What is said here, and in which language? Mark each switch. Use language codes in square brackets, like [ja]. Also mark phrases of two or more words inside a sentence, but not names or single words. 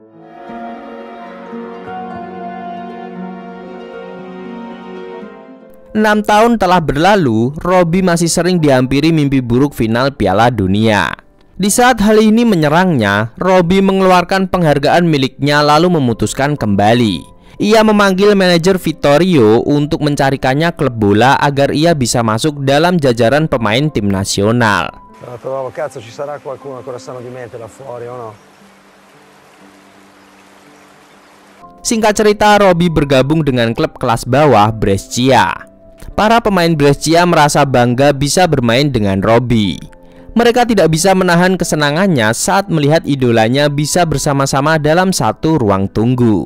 [id] Enam tahun telah berlalu, Robby masih sering dihampiri mimpi buruk final Piala Dunia. Di saat hal ini menyerangnya, Robby mengeluarkan penghargaan miliknya lalu memutuskan kembali. Ia memanggil manajer Vittorio untuk mencarikannya klub bola agar ia bisa masuk dalam jajaran pemain tim nasional. [it] Cazzo, ci sarà qualcuno ancora sano di mente là fuori o no? [id] Singkat cerita, Robby bergabung dengan klub kelas bawah Brescia. Para pemain Brescia merasa bangga bisa bermain dengan Robby. Mereka tidak bisa menahan kesenangannya saat melihat idolanya bisa bersama-sama dalam satu ruang tunggu.